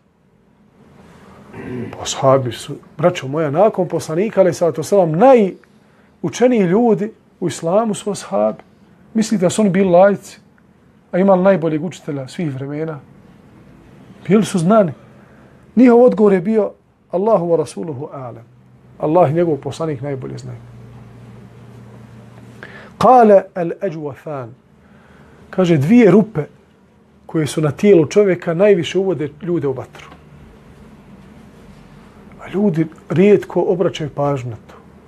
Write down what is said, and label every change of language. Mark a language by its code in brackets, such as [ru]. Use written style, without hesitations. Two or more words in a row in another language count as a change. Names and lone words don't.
[bs] Ashabi su, braćo moja, nakon poslanika, [ar] عليه الصلاة والسلام, [bs] najučeniji ljudi u islamu su ashabi. Mislite da su oni bili laici, a imali najboljeg učitelja svih vremena? Bili su znani. Njihov odgovor je bio [ar] الله ورسوله أعلم. [bs] Allah i njegov poslanik najbolje znaju. [ar] قال الأجوفان. [bs] Kaže, 2 rupe koje su na tijelu čovjeka najviše uvode ljude u vatru. A ljudi rijetko obraćaju pažnju na to.